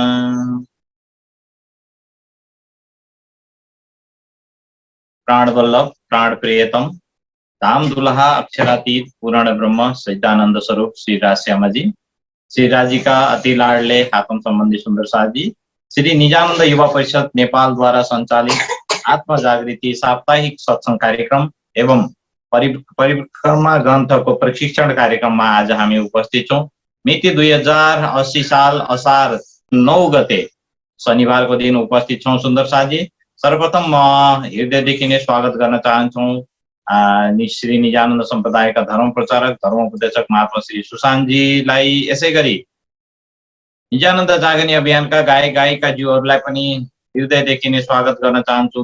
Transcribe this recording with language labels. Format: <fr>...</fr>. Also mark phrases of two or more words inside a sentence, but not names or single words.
<hi>प्राण वल्लभ प्राण प्रियतम धाम दुल्हा अक्षरातीत पूर्ण ब्रह्म सच्चिदानंद स्वरूप श्री राजश्यामा जी, श्री राजी का अति लाडले आत्म संबंधी सुंदर साथ जी, श्री निजानंद युवा परिषद नेपाल द्वारा संचालित आत्म जागृति साप्ताहिक सत्संग कार्यक्रम एवं परिक्रमा ग्रंथ को प्रशिक्षण कार्यक्रम में</hi> <ne>आज हामी उपस्थित छौं। मिति 2080 साल असार 9 गते शनिवार को दिन उपस्थित छौं। सुंदर साथ जी, सर्वप्रथम म हृदयदेखि नै स्वागत गर्न चाहन्छौं श्री निजानन्द सम्प्रदायका धर्म प्रचारक धर्म उपदेशक महात्मा श्री सुशान्त जीलाई, यसै गरी निजानन्द जागनी अभियानका गायक गायिकाज्यूहरूलाई पनि हृदयदेखि नै स्वागत गर्न चाहन्छु।</ne>